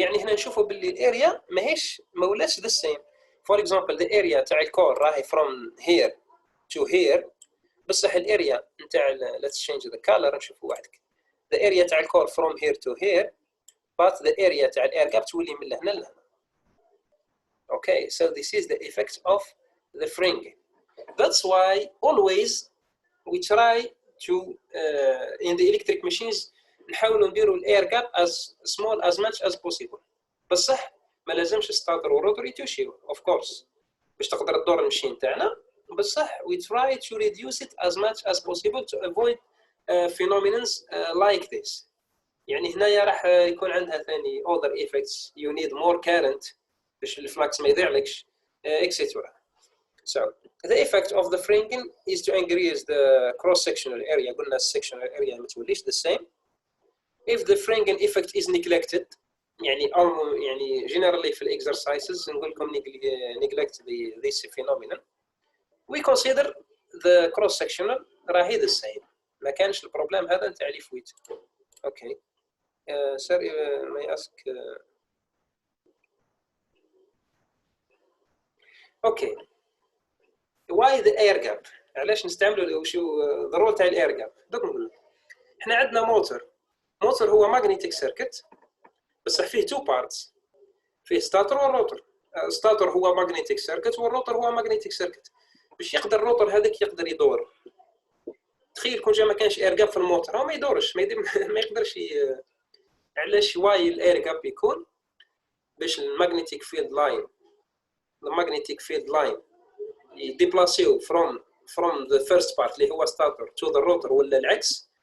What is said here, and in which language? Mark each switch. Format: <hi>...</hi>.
<ar>يعني هنا نشوفوا باللي الاريا ما ولاش the same.</ar> <en>For example the area تاع الكور راهي from here to here، بصح الاريا نتاع let's change the color نشوفوا وحدك. the area تاع الكور from here to here but the area تاع الاير جاب تولي من لهنا لهنا. Okay, so this is the effect of the flinging. That's why always we try to in the electric machines نحاولوا نديروا الاير gap as small as much as possible.</en> <ar>بصح ما لازمش ستاتر وروتور يتوشيو of course باش تقدر تدور المشين تاعنا</ar> <en>بصح we try to reduce it as much as possible to avoid phenomena like this.</en> <ar>يعني هنايا راح يكون عندها ثاني other effects.</ar> <en>You need more current باش الفلكس ما يضيعلكش etc. So the effect of the flinging is to increase the cross-sectional area. قلنا sectional area ما توليش the same. If the flinging effect is neglected, يعني generally في exercises نقول لكم neglect this phenomenon. We consider the cross-sectional راهي the same.</en> <ar>ما كانش البروبلم هذا نتاع لي فويت.</ar> <en>Okay. Sir, may I ask? Okay. Why the air gap?</en> <ar>علاش نستعملوا وشو الرول تاع الاير جاب؟ دوك نقول لك. احنا عندنا موتور هو magnetic circuit بصح فيه two parts. فيه ستاتور والروتور. ستاتور هو magnetic circuit والروتور هو magnetic circuit. باش يقدر الروتور هذاك يقدر يدور. تخيل كون جا ما كانش اير جاب في الموتور هو ما يدورش ما يقدرش علاش واي الاير جاب يكون باش المagnetic field line يديبلاسيو from the first part اللي هو ستاتور to the rotor ولا العكس.</ar>